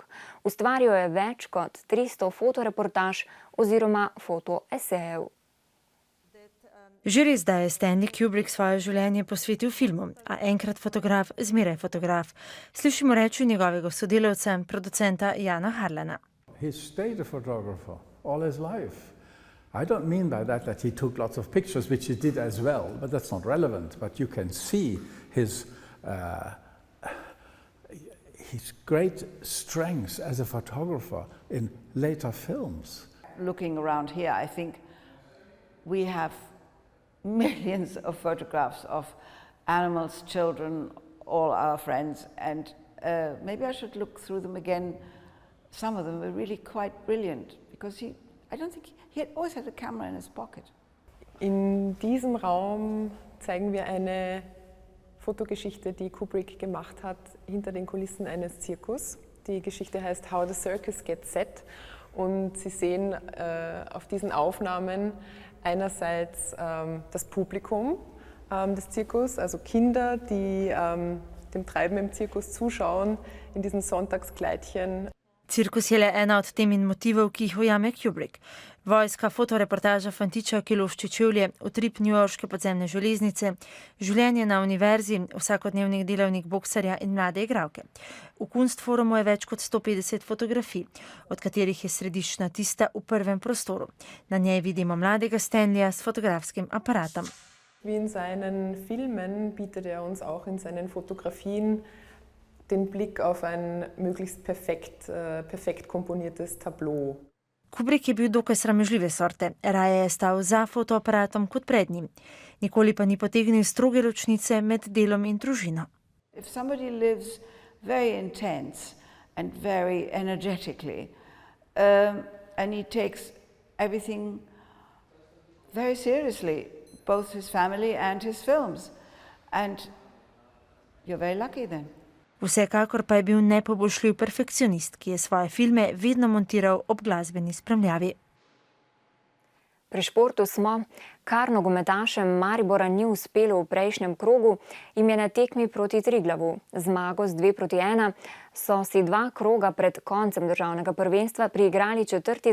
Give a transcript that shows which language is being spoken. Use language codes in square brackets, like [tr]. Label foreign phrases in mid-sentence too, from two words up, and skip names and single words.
[sl] Ustvaril je več kot 300 fotoreportaž oziroma fotoesejev. Že res, da je Stanley Kubrick svoje življenje posvetil filmu, a enkrat fotograf, zmeraj fotograf. Slišimo reči njegovega sodelavca, producenta Jana Harlana. [en] He stayed a photographer all his life. I don't mean by that he took lots of pictures, which he did as well, but that's not relevant. But you can see his great strengths as a photographer in later films. Looking around here, I think we have millions of photographs of animals, children, all our friends, and maybe I should look through them again. Some of them were really quite brilliant, because I don't think he always had a camera in his pocket. [de] In diesem Raum zeigen wir eine Fotogeschichte, die Kubrick gemacht hat, hinter den Kulissen eines Zirkus. Die Geschichte heißt How the Circus Gets Set, und Sie sehen auf diesen Aufnahmen einerseits das Publikum des Zirkus, also Kinder, die dem Treiben im Zirkus zuschauen, in diesen Sonntagskleidchen. [sl] Cirkus je le ena od tem in motivov, ki jih ujame Kubrick. Vojska, fotoreportaža fantiča, ki lošči čevlje, utrip newyorške podzemne železnice, življenje na univerzi, vsakodnevni delavnik boksarja in mlade igralke. V Kunstforumu je več kot 150 fotografij, od katerih je središčna tista v prvem prostoru. Na njej vidimo mladega Stanleya s fotografskim aparatom. [de] Wie in seinen Filmen bietet uns auch in seinen Fotografien den Blick auf ein möglichst perfekt komponiertes Tableau. [sl] Kubrick je bil dokaj sramežljive sorte, raje je stal za fotoaparatom kot pred njim. Nikoli pa ni potegnil stroge ločnice med delom in družino. [en] If somebody lives very intense and very energetically, and he takes everything very seriously, both his family and his films, and you're very lucky then. [sl] Vsekakor pa je bil nepoboljšljiv perfekcionist, ki je svoje filme vedno montiral ob glasbeni spremljavi. Pri športu smo, kar nogometašem Maribora ni uspelo v prejšnjem krogu, jim je na tekmi proti Triglavu. Zmago z 2-1 so si 2 kroga pred koncem državnega prvenstva priigrali 4.